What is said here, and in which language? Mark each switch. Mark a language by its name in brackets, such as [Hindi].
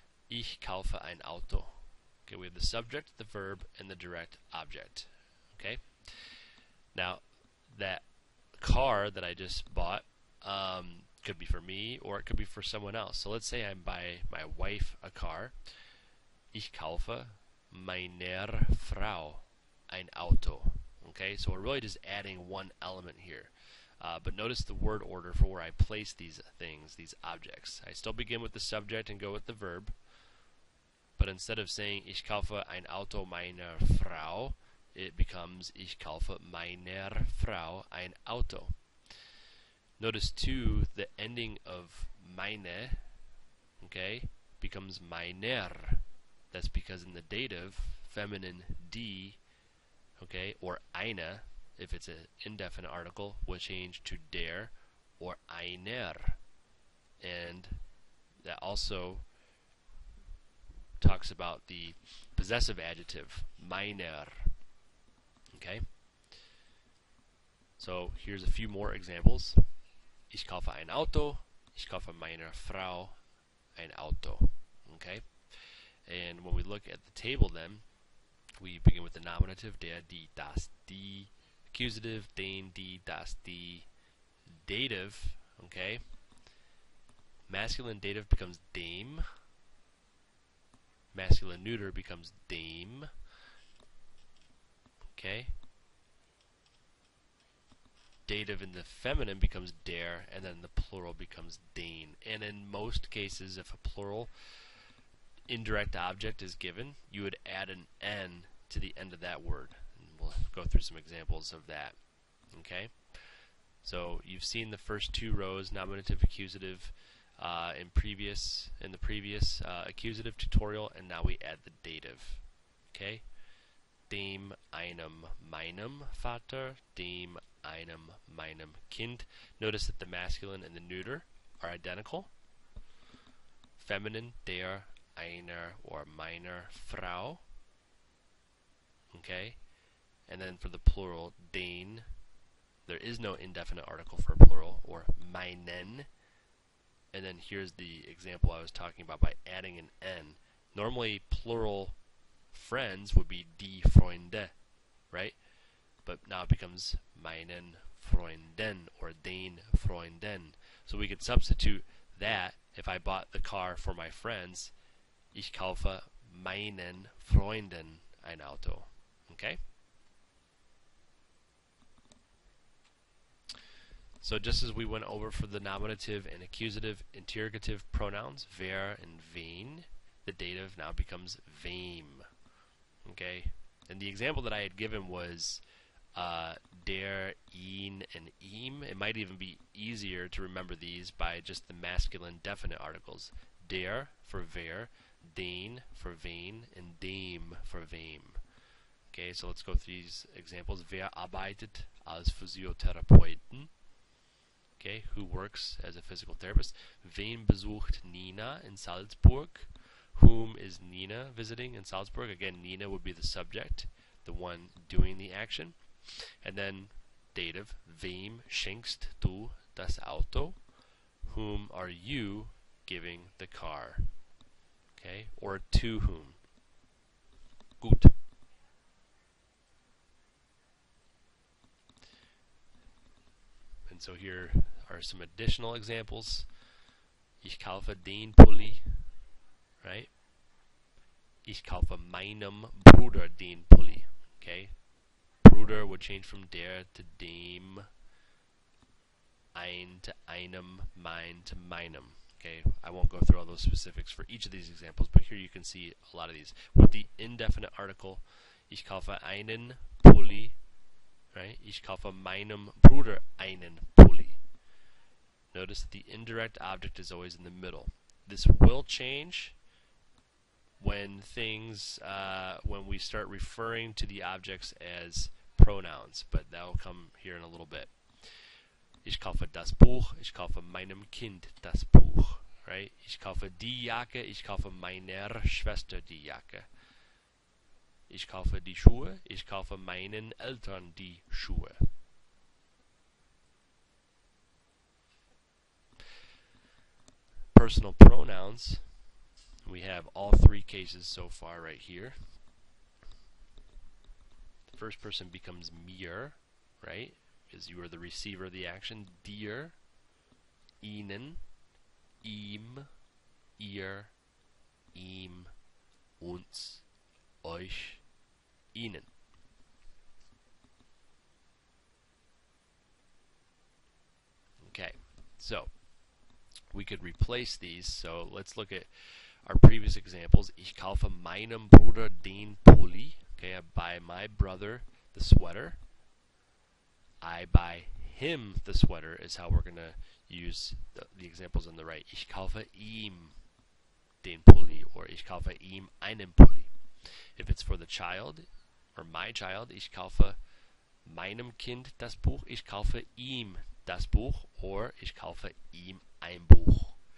[German] Ich kaufe ein Auto. [English] Okay, we have the subject, the verb, and the direct object. Okay, now that car that I just bought could be for me or it could be for someone else. So let's say I buy my wife a car. [German] Ich kaufe meiner Frau ein Auto. [English] Okay, so we're really just adding one element here. But notice the word order for where I place these things, these objects. I still begin with the subject and go with the verb. But instead of saying [German] Ich kaufe ein Auto meiner Frau, [English] it becomes [German] Ich kaufe meiner Frau ein Auto. [English] Notice too, the ending of meine, okay, becomes meiner. That's because in the dative, feminine die, okay, or eine, if it's an indefinite article, will change to der or einer. And that also talks about the possessive adjective, meiner. Okay? So here's a few more examples. [German] Ich kaufe ein Auto. Ich kaufe meiner Frau ein Auto. [English] Okay? And when we look at the table then, we begin with the nominative, der, die, das, die, accusative, den, die, das, die, dative, okay? Masculine dative becomes dem. Masculine neuter becomes dem. Okay? Dative in the feminine becomes der, and then the plural becomes den. And in most cases, if a plural indirect object is given, you would add an n to the end of that word. And we'll go through some examples of that. Okay? So you've seen the first two rows, nominative, accusative, in the previous accusative tutorial, and now we add the dative. Okay? [German] Dem einem meinem Vater, dem einem meinem Kind. [English] Notice that the masculine and the neuter are identical. Feminine, der, einer, or meiner Frau. Okay? And then for the plural, den, there is no indefinite article for plural, or meinen. And then here's the example I was talking about by adding an n. Normally, plural friends would be die Freunde, right? But now it becomes meinen Freunden or den Freunden. So we could substitute that if I bought the car for my friends. [German] Ich kaufe meinen Freunden ein Auto. [English] Okay? So just as we went over for the nominative and accusative interrogative pronouns, wer and wen, the dative now becomes wem. Okay? And the example that I had given was der, ihn, and ihm. It might even be easier to remember these by just the masculine definite articles. Der for wer, den for wen, and dem for wem. Okay, so let's go through these examples. [German] Wer arbeitet als Physiotherapeuten? [English] Okay, who works as a physical therapist? [German] Wen besucht Nina in Salzburg? [English] Whom is Nina visiting in Salzburg? Again, Nina would be the subject, the one doing the action. And then dative, [German] wem schenkst du das Auto? [English] Whom are you giving the car? Okay, or to whom? Gut. And so here are some additional examples. [German] Ich kaufe den Pulli, right? Ich kaufe meinem Bruder den Pulli. Okay? [English] Bruder would change from der to dem, ein to einem, mein to meinem. Okay, I won't go through all those specifics for each of these examples, but here you can see a lot of these. With the indefinite article, [German] ich kaufe einen Pulli, [English] right? [German] Ich kaufe meinem Bruder einen Pulli. [English] Notice that the indirect object is always in the middle. This will change when when we start referring to the objects as pronouns, but that will come here in a little bit. [German] Ich kaufe das Buch, ich kaufe meinem Kind das Buch, right? Ich kaufe die Jacke, ich kaufe meiner Schwester die Jacke. Ich kaufe die Schuhe, ich kaufe meinen Eltern die Schuhe. [English] Personal pronouns, we have all three cases so far right here. The first person becomes mir, right? Because you are the receiver of the action. [German] Dir, ihnen, ihm, ihr, ihm, uns, euch, ihnen. [English] Okay, so we could replace these. So let's look at our previous examples. [German] Ich kaufe meinem Bruder den Pulli. [English] Okay, I buy my brother the sweater. I buy him the sweater is how we're going to use the examples on the right. [German] Ich kaufe ihm den Pulli, or ich kaufe ihm einen Pulli. [English] If it's for the child, or my child, [German] ich kaufe meinem Kind das Buch, ich kaufe ihm das Buch, or ich kaufe ihm ein Buch.